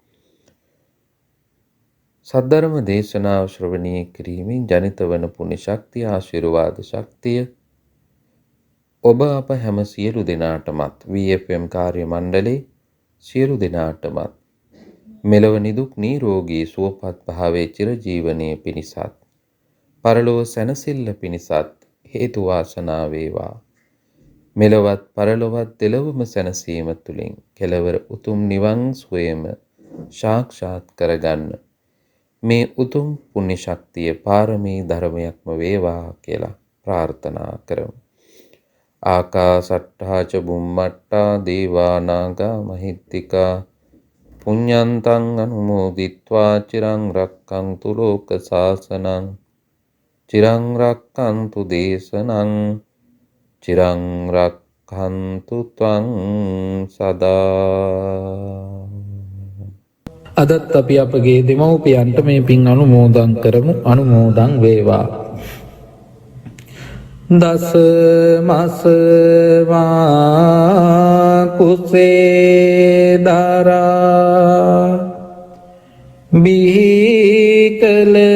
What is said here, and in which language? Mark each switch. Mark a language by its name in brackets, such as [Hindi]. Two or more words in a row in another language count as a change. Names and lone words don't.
[Sinhala] සද්ධර්ම දේශනාව ශ්‍රවණය කිරීමෙන් ජනිත වන පුණ්‍ය ශක්තිය ආශිර්වාද ශක්තිය ඔබ අප හැම සියලු දෙනාටමත් VFM කාර්ය මණ්ඩලයේ සියලු දෙනාටමත් මෙලොව නිදුක් නිරෝගී සුවපත් භාවයේ චිරජීවනයේ පිණිසත් පරලොව සැනසෙල්ල පිණිසත් හේතු වාසනා වේවා. මෙලොවත් පරලොවත් දෙලොවම සැනසීම තුළින් කෙලවර උතුම් නිවන් සුවයම සාක්ෂාත් කරගන්න මේ උතුම් පුණ්‍ය ශක්තිය පාරමී ධර්මයක්ම වේවා කියලා ප්‍රාර්ථනා කරමු. [Pali] ආකාසට්ඨා ච බුම්මට්ඨා දේවා නාග මහිත්‍තිකා පුඤ්ඤන්තං අනුමෝදිත්වා චිරං රක්ඛන්තු ලෝක සාසනං චිරං රක්ඛන්තු දේශනං චිරං රක්ඛන්තු ත්වං සදා. [Sinhala] අදත් අපි අපගේ දෙමව්පියන්ට මේ පින් අනුමෝදන් කරමු. අනුමෝදන් වේවා. දස මසවා කුසේ දරා බිහිකල